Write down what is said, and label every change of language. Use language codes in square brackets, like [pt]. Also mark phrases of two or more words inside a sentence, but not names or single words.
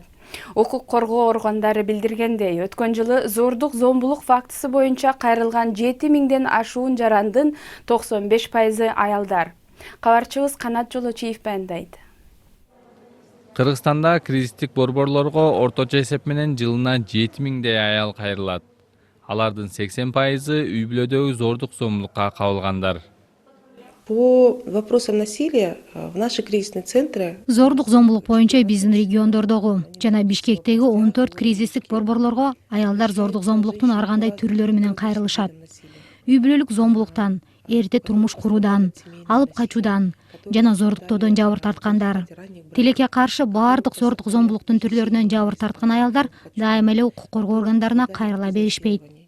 [ky] Укук коргоо органдары билдиргендей, өткөн жылы зордук зомбулук фактысы боюнча кайрылган 7000ден ашуун жарандын 95% аялдар. Кабарчыбыз Канат Жолочиев баяндайт. Кыргызстанда кризистик борборлорго орточо эсеп менен жылына 7000дей аял кайрылат. Алардын 80% үй бүлөдөгү зордук зомбулукка кабылгандар. [ru] По вопросам насилия в наши кризисные центры [ky] Зордук зомбулук боюнча биздин региондордогу жана Бишкектеги 14 кризистик борборлорго аялдар зордук зомбулуктун ар кандай түрлөрү менен кайрылышат. Үй бүлөлүк зомбулуктан, эрте турмуш куруудан, алып качуудан жана зордуктоодон жабыр тарткандар. Тилекке каршы баардык зордук зомбулуктун түрлөрүнөн жабыр тарткан аялдар дайыма эле укук коргоо органдарына кайрыла беришпейт.